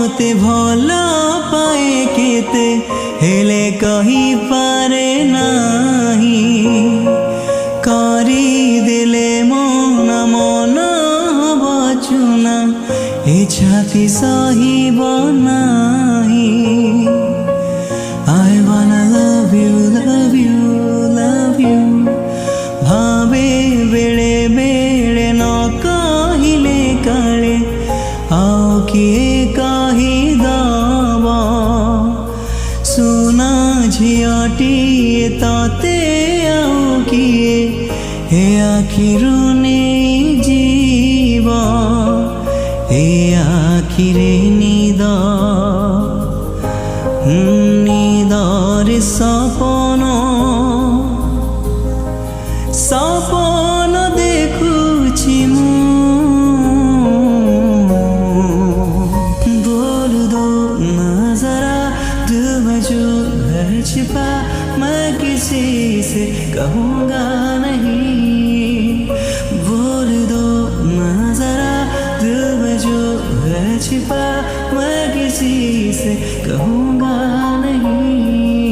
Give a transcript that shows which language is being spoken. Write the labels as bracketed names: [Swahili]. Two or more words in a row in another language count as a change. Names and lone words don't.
[Odia] ଭଲ ପାଏ କେତେ ହେଲେ କହିପାରେ ନାହିଁ କରିଦେଲେ ମନ ମନ ବଚୁନା ଏ ଛାତି ସହିବ ନାହିଁ [English] I wanna love you, love you, love you [Odia] ଭାବେ ବେଳେ ବେଳେ ନ କହିଲେ କାଳେ ଆଉ କିଏ କହିଦବ ସୁନା ଝିଅଟିଏ ତତେ ଆଉ କିଏ ଏ ଆଖିରୁ ନେଇଯିବ ଏ ଆଖିରେ ନିଦ ନିଦରେ ସପନ ସପନ ଦେଖୁଛି ମୁଁ [Hindi] बोल दो ना जरा दिल में जो है छिपा मैं किसी से कहूँगा नहीं बोल दो ना जरा दिल में जो है छिपा मैं किसी से कहूँगा नहीं